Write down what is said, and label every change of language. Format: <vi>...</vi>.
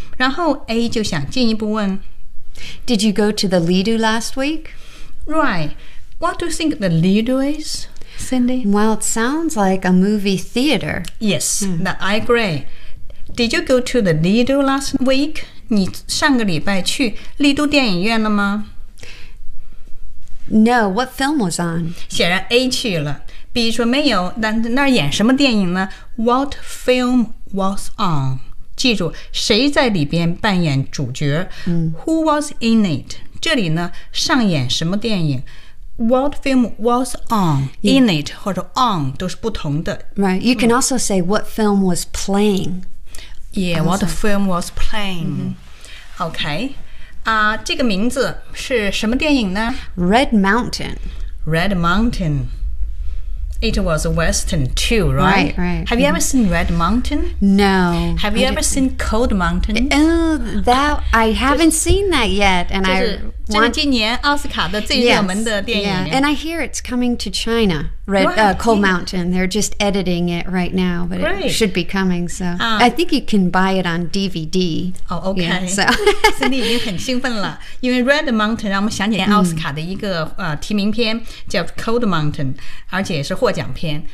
<zh>然后 A 就想进一步问，</zh> <en>Did you go to the Lido last week? Right, what do you think the Lido is, Cindy? Well, it sounds like a movie theater. Yes, I agreeDid you go to the Lido last week?</en> <zh>你上个礼拜去丽都电影院了吗？</zh> <en>No, what film was on?</en> <zh>显然 A 去了。 B 说没有，那那演什么电影呢？</zh> <en>What film was on?</en> <zh>记住，谁在里边扮演主角？</zh> <en>Who was in it?</en> <zh>这里呢，上演什么电影？</zh> <en>What film was on? In it</en> <zh>或者</zh> <en>on</en> <zh>都是不同的。</zh> <en>Right, you can also say what film was playing. Yeah, what film was playing? Okay,</en> <zh>这个名字是什么电影呢？</zh> <en>Red Mountain. Red Mountain. It was a western too, right? Right, right. Have you ever seen Red Mountain? No. Have you ever seen Cold Mountain? I haven't seen that yet. And I want</en> <zh>今年奥斯卡的最热门的电影。</zh> <en>Yes, yeah. And I hear it's coming to China. Cold Mountain. They're just editing it right now, but it should be coming. So I think you can buy it on DVD. Oh, okay. Yeah, so</en> <zh>Cindy 已经很兴奋了，因为 Red Mountain 让我们想起奥斯卡的一个提名片叫 Cold Mountain， 而且也是获奖片。</zh>